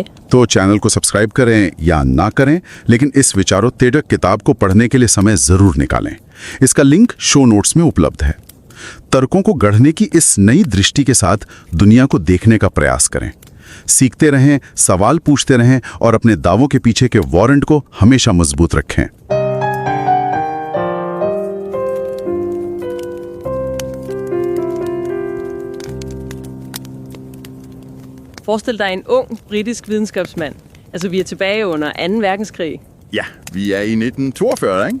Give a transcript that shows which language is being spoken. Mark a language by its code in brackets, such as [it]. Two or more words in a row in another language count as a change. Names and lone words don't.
[hi] तो चैनल को सब्सक्राइब करें या ना करें, लेकिन इस विचारोत्तेजक किताब को पढ़ने के लिए समय जरूर निकालें। इसका लिंक [en] show notes [hi] में उपलब्ध है। तर्कों को गढ़ने की इस नई दृष्टि के साथ दुनिया को देखने का प्रयास करें। सीखते रहें, सवाल पूछते रहें और अपने दावों के पीछे के वारंट को हमेशा मजबूत रखें। [da] Forestil dig en ung britisk videnskabsmand. Altså, vi er tilbage under 2. verdenskrig. Ja, vi er i 1942, ikke?